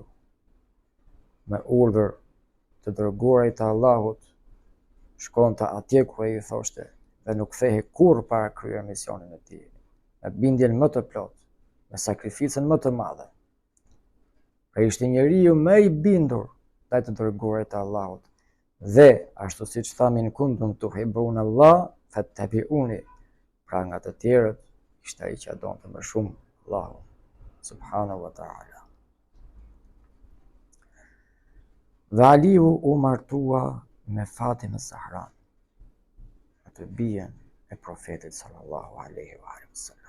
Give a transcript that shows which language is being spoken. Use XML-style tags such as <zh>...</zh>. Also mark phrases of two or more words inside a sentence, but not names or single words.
<sq>Me urdhër të dërguarit të Allahut, shkonte atje ku ai i thoshte dhe nuk kthehej kurrë para kryer misionin e tij, me bindjen më të plotë, me sakrificën më të madhe. Pra ishte njeriu më i bindur ndaj të dërguarit të Allahut. Dhe ashtu siç thamin</sq> <ar>كنتم تحبون الله فاتبعوني.</ar> <sq>Pra nga të tjerët ishte ai që donte më shumë Allahun</sq> <ar>سبحانه وتعالى.</ar> <sq>Dhe Aliu u martua me Fatimën Zahra, atë bijen e profetit</sq> <ar>صلى الله عليه وسلم.</ar>